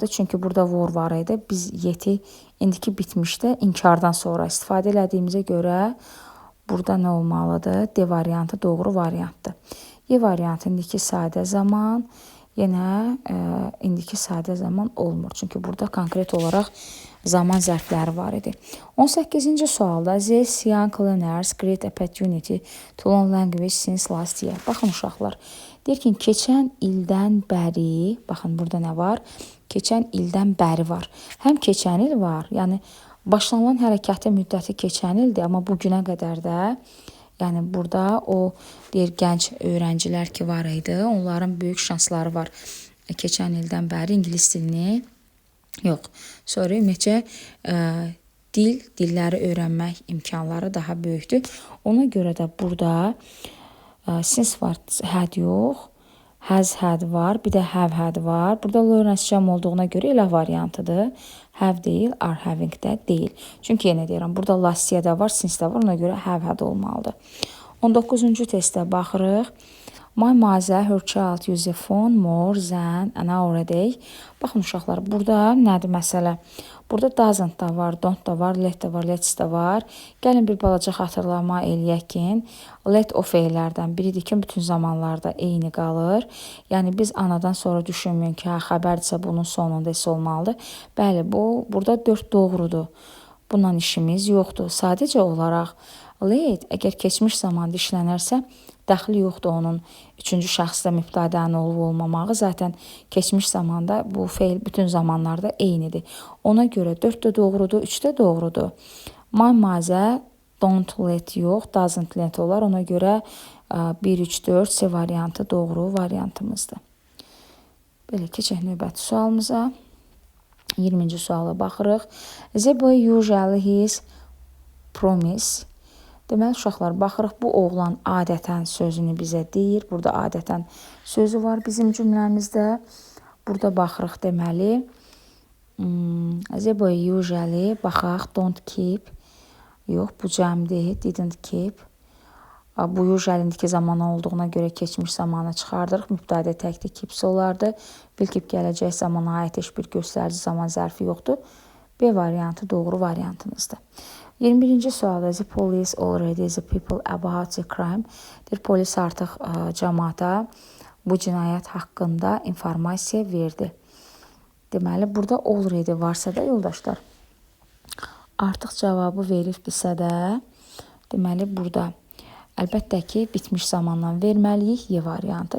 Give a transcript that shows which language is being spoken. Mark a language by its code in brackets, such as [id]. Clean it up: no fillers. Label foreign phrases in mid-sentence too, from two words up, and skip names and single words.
[az] Çünki burada were var idi. Biz yeti indiki bitmişdə inkardan sonra istifadə elədiyimizə görə burada nə olmalıdır? D variantı doğru variantdır. Y variantı indiki sadə zaman, yenə indiki sadə zaman olmur. Çünki burada konkret olaraq zaman zərfləri var idi. 18-ci sualda [en] These young learners create a opportunity to learn language since last year. [az] Baxın uşaqlar, deyir ki, keçən ildən bəri, baxın burada nə var? Keçən ildən bəri var. Həm keçən il var, yəni başlanılan hərəkətin müddəti keçən ildir, amma bu günə qədər də, yəni burada o deyir gənc öğrencilər ki var idi, onların böyük şansları var. Keçən ildən bəri ingilis dilini ümumiyyətcə dilləri öyrənmək imkanları daha böyükdür. Ona görə də burada since var, had yox, [en] has had [az] var, bir də [en] have had [az] var. Burada learners cəm olduğuna görə elə variantıdır. Have deyil, [en] are having [az] də deyil. Çünki yenə deyirəm, burada [en] last year [az] da var, since də var, ona görə [en] have had [az] olmalıdır. 19-cu testə baxırıq. [en] My mother, her child use a phone more than an hour a day. [az] Baxın uşaqlar, burada nədir məsələ? Burada doesn't da var, don't da var, let da var, let's da var. Gəlin bir balaca xatırlama eləyək ki, let o feillərdən biridir ki, bütün zamanlarda eyni qalır. Yəni biz anadan sonra düşünməyin ki, xəbərdirsə bunun sonunda isə olmalıdır. Bəli, burada 4 doğrudur. Bundan işimiz yoxdur. Sadəcə olaraq let əgər keçmiş zamanda işlənərsə, dəxli yoxdur onun üçüncü şəxsdə mübtədənin olub olmamağı. Zaten keçmiş zamanda bu feil bütün zamanlarda eynidir. Ona görə 4 də doğrudur, 3 də doğrudur. [en] My mother don't let yox, doesn't let olar. [az] Ona görə 1, 3, 4 C variantı doğru variantımızdır. Belə keçək növbəti sualımıza. 20-ci suala baxırıq. [en] The boy usually his promise. [az] Deməli, uşaqlar, baxırıq, bu oğlan adətən sözünü bizə deyir. Burada adətən sözü var bizim cümləmizdə. Burada baxırıq, deməli, [en] the boy usually, baxaq, don't keep. [az] Yox, bu cəmdir, [en] didn't keep. [az] Bu usually-indiki zamana olduğuna görə keçmiş zamana çıxardırıq. Mübtədə təkdir, keeps olardı. [en] Will keep [az] gələcək zamana aid heç bir göstərici zaman zərfi yoxdur. B variantı doğru variantımızdır. 21-ci sualda [en] the police already the people about the crime. [az] Polis artıq cəmaata bu cinayət haqqında informasiya verdi. Deməli, burada already varsa da yoldaşlar, artıq cavabı veribdirsə də, deməli, burada əlbəttə ki, bitmiş zamandan verməliyik Y variantı.